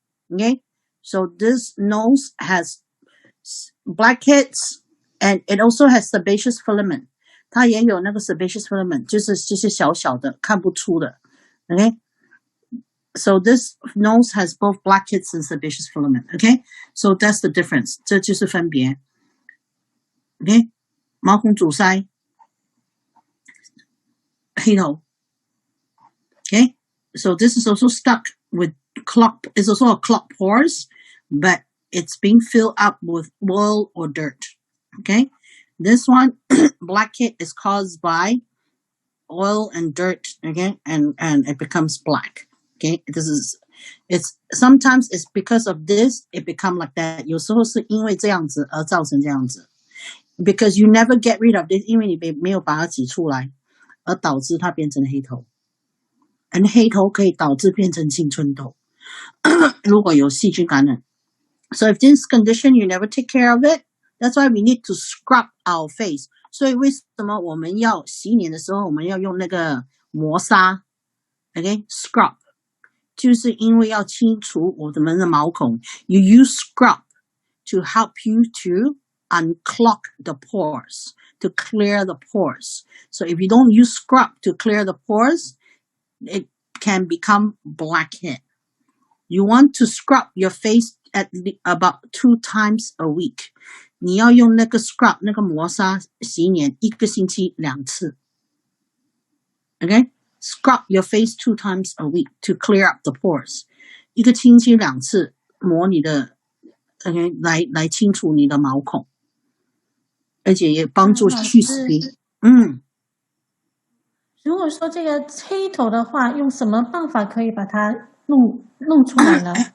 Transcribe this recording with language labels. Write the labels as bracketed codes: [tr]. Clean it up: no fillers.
[en] Okay, so this nose has blackheads, and it also has sebaceous filament. [zh] 它也有那个 sebaceous filament， 就是小小的，看不出的。 [en] Okay, so this nose has both blackheads and sebaceous filament. Okay, so that's the difference. [zh] 这就是分别。 Okay, 毛孔阻塞，黑头。 [en] Okay, so this is also stuck with it's also a clogged pores, but it's being filled up with oil or dirt. Okay, this one, blackhead, is caused by oil and dirt. Okay, and it becomes black. Okay, it's sometimes it's because of this it become like that. [zh] 有时候是因为这样子而造成这样子 [en] because you never get rid of this. [zh] 因为你没有把它挤出来，而导致它变成黑头。 And 黑头可以导致变成青春痘，如果有细菌感染。 [en] So if this condition you never take care of it, that's why we need to scrub our face. [zh] 所以为什么我们要洗脸的时候我们要用那个磨砂 ？Okay, scrub， 就是因为要清除我们的毛孔。 [en] You use scrub to help you to unclog the pores, to clear the pores. So if you don't use scrub to clear the pores, it can become blackhead. You want to scrub your face at about 2 times a week. [zh] 你要用那个 scrub 那个磨砂洗脸1个星期2次。 [en] Okay? Scrub your face 2 times a week to clear up the pores. [zh] 1个星期2次磨你的 okay, 来清除你的毛孔，而且也帮助去死皮。如果说这个黑头的话，用什么办法可以把它弄出来呢？